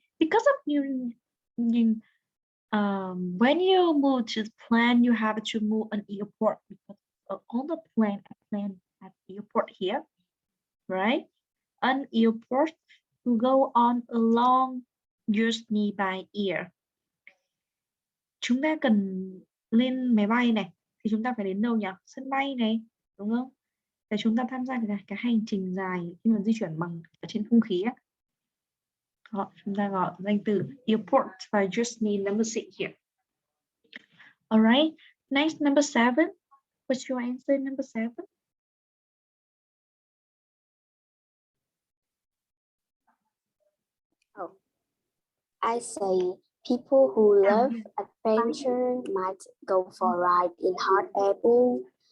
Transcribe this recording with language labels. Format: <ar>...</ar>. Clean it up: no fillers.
<en>Because of when you move to the plane, you have to move an airport because on the plane at airport here, right? An airport to go on a long journey by air.</en> <vi>Chúng ta cần lên máy bay này thì chúng ta phải đến đâu nhỉ? Sân bay này, đúng không? Để chúng ta tham gia cái hành trình dài khi mà di chuyển bằng ở trên không khí á. Chúng ta gọi danh từ airport và journey number 6 here.</vi> <en>All right, next number 7. What's your answer number 7? I say people who love adventure might go for a ride in hot air balloon</en>